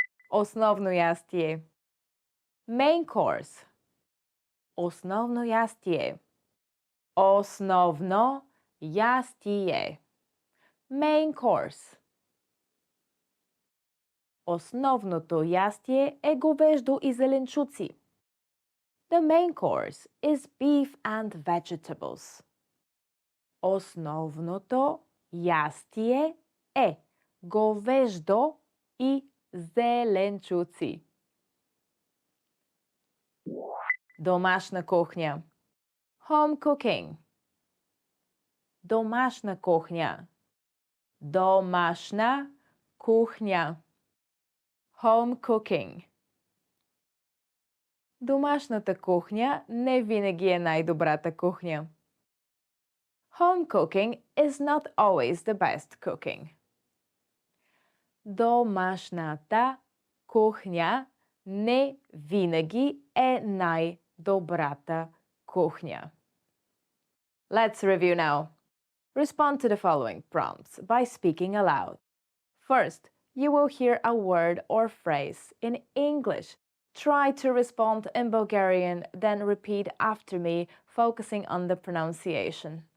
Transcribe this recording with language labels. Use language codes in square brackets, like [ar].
[bg] Основно ястие. [en] Main course. [bg] Основно ястие. Основно ястие. [en] Main course. [bg] Основното ястие е говеждо и зеленчуци. [en] The main course is beef and vegetables. [bg] Основното ястие е говеждо и зеленчуци. Домашна кухня. [en] Home cooking. [bg] Домашна кухня. Домашна кухня. [en] Home cooking. [bg] Домашната кухня не винаги е най-добрата кухня. [en] Home cooking is not always the best cooking. [bg] Домашната кухня не винаги е най-добрата кухня. [en] Let's review now. Respond to the following prompts by speaking aloud. First, you will hear a word or phrase in English. Try to respond in Bulgarian, then repeat after me, focusing on the pronunciation.